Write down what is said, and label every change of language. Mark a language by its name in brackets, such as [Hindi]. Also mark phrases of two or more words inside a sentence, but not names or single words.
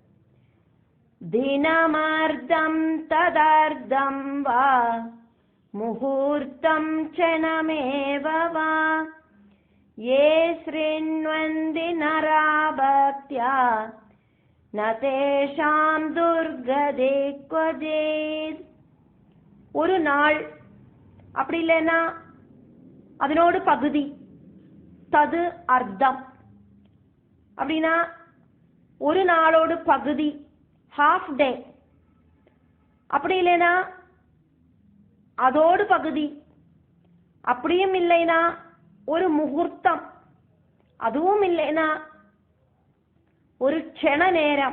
[Sanskrit] दिनमर्धं तदर्धं वा मुहूर्तं क्षणमेव वा ये शृण्वन्ति नरा भक्त्या न तेषां दुर्गति क्वचित्. [Tamil] ஒரு நாள் அப்படி இல்லைன்னா அதனோடு பகுதி, [Sanskrit] तद् अर्धम्. [Tamil] அப்படின்னா ஒரு நாளோடு பகுதி, [English] half day. [Tamil] அப்படி இல்லைனா அதோடு பகுதி, அப்படியும் இல்லைனா ஒரு முகூர்த்தம், அதுவும் இல்லைனா ஒரு க்ஷண நேரம்.